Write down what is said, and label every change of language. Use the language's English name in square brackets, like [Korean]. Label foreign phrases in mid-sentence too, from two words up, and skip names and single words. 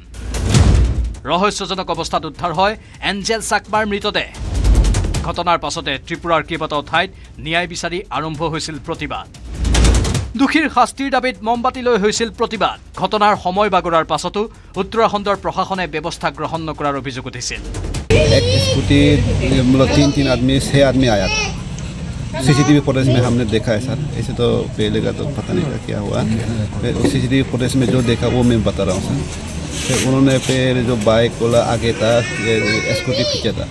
[Assamese] ৰহস্যজনক অৱস্থাত উদ্ধাৰ হয় এঞ্জেল চাকমাৰ মৃতদেহ। ঘটনাৰ পাছতে ত্ৰিপুৰাৰ কেইবাটাও ঠাইত ন্যায় বিচাৰি আৰম্ভ হৈছিল প্ৰতিবাদ। দোষীৰ শাস্তিৰ দাবীত মমবাতি লৈ হৈছিল প্ৰতিবাদ। ঘটনাৰ সময় বাগৰাৰ পাছতো উত্তৰাখণ্ডৰ প্ৰশাসনে ব্যৱস্থা গ্ৰহণ নকৰাৰ অভিযোগ উঠিছিল। [Hindi] एक स्कूटी मतलब 3 आदमी 6 आदमी आया था। [English] CCTV footage [Hindi] में हमने देखा है सर। ऐसे तो पहले का तो पता नहीं था क्या हुआ। फिर [English] CCTV footage [Hindi] में जो देखा वो मैं बता रहा हूँ सर। फिर उन्होंने फिर जो बाइक वाला आगे था, स्कूटी पीछे था।